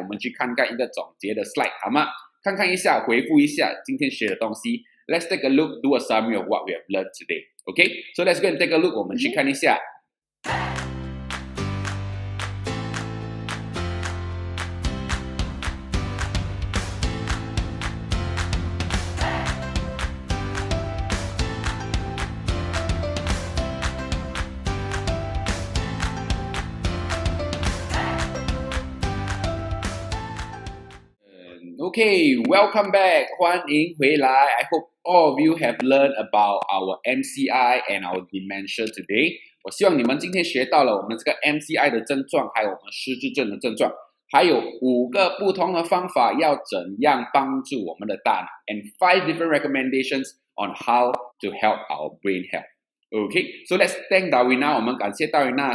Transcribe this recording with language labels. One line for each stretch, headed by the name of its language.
Chinese: 我们去看看一个总结的 slide， 好吗？看看一下，回顾一下今天学的东西。
English: Let's take a look, do a summary of what we have learned today. Okay? So let's go and take a look.
Chinese: 我们去看一下。
English: Okay, welcome back.
Chinese: 欢迎回来。
English: I hope all of you have learned about our MCI and our dementia today.
Chinese: 我希望你们今天学到了我们这个 MCI 的症状，还有我们失智症的症状，还有5个不同的方法要怎样帮助我们的大脑
English: and 5 different recommendations on how to help our brain health. Okay, so let's thank Darwina.
Chinese: 我们感谢
English: Darwina.